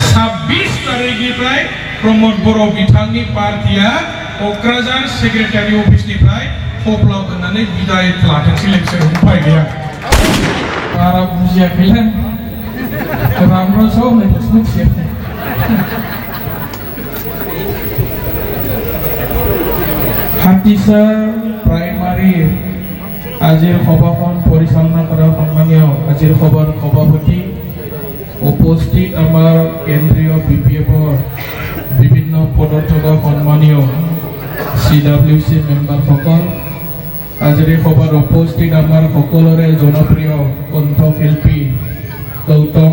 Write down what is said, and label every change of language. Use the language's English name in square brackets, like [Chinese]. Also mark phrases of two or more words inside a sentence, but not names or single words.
[Bodo] 26 तारिखनिफ्राय प्रमोद बर' बिथांनि पार्टिया क'क्राझार सेक्रेटारि अफिसनिफ्राय थफ्ला होनानै बिदाय लाथोंसै लोगोसे उपाय गैया बारा बुजियाखैलै रामराजआव होननायखौसो मिथिया हातिसा प्राइमारी [Assamese] আজিৰ সভাখন পৰিচালনা কৰা সন্মানীয় আজিৰ সভাৰ সভাপতি উপস্থিত আমাৰ কেন্দ্ৰীয় বিপিএফৰ বিভিন্ন পদত থকা সন্মানীয় CWC মেম্বাৰসকল আজিৰ সভাত উপস্থিত আমাৰ সকলোৰে জনপ্ৰিয় কণ্ঠশিল্পী গৌতম